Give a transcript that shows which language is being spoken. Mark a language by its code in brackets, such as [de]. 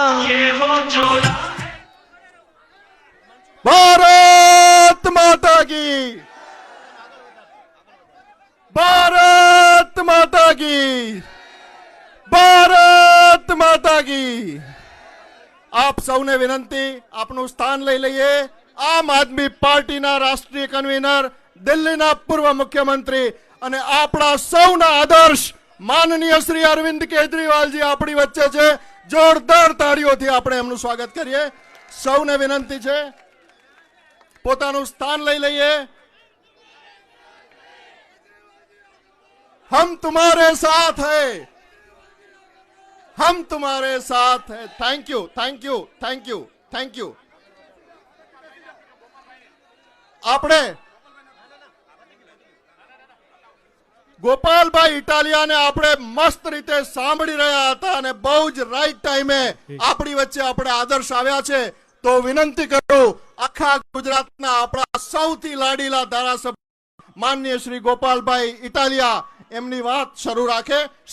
[hi] ये वो चोला भारत माता की भारत माता की भारत माता की। [gu] आप સૌને વિનંતી આપનું સ્થાન લઈ લઈએ। આમ આદમી પાર્ટીના રાષ્ટ્રીય કન્વીનર દિલ્હીના પૂર્વ મુખ્યમંત્રી અને આપણા સૌના આદર્શ માનનીય શ્રી અરવિંદ કેજરીવાલજી આપણી વચ્ચે છે। જોરદાર તાળીઓથી આપણે એમનું સ્વાગત કરીએ। સૌને વિનંતી છે પોતાનું સ્થાન લઈ લઈએ। [hi] हम तुम्हारे साथ हैं, हम तुम्हारे साथ हैं। [en] Thank you thank you thank you thank you. [gu] આપણે ગોપાલભાઈ ઇટાલિયાને આપણે મસ્ત રીતે સાંભળી રહ્યા હતા અને બહુ જ રાઈટ ટાઈમે આપણી વચ્ચે આપણે આદર્શ આવ્યા છે। તો વિનંતી કરું આખા ગુજરાતના આપણા સૌથી લાડીલા ધારાસભ્ય માનનીય શ્રી ગોપાલભાઈ ઇટાલિયા એમની વાત શરૂ રાખે।